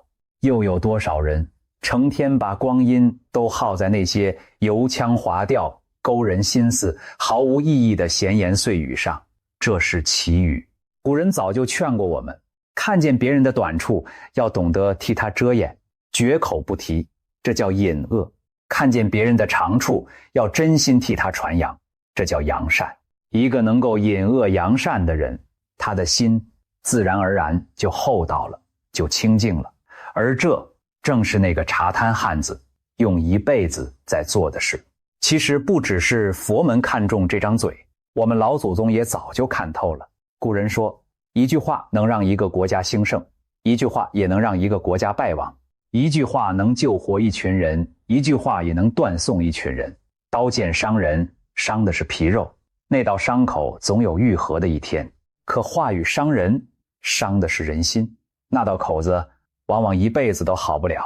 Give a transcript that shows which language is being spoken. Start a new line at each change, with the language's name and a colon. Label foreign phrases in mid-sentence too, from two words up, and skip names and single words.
Chinese: 又有多少人成天把光陰都耗在那些油腔滑調、勾人心思、毫無意義的閒言碎語上， 這是奇語。古人早就勸過我們，看見別人的短處，要懂得替他遮掩，絕口不提，這叫隱惡；看見別人的長處，要真心替他傳揚，這叫揚善。一個能夠隱惡揚善的人，他的心自然而然就厚道了，就清淨了。而這正是那個茶攤漢子用一輩子在做的事。其實不只是佛门看重這張嘴，我們老祖宗也早就看透了。古人說，一句話能讓一個國家興盛，一句話也能讓一個國家敗亡，一句話能救活一群人，一句話也能斷送一群人。刀劍傷人，傷的是皮肉，那道傷口總有愈合的一天。可話語傷人，傷的是人心，那道口子往往一輩子都好不了。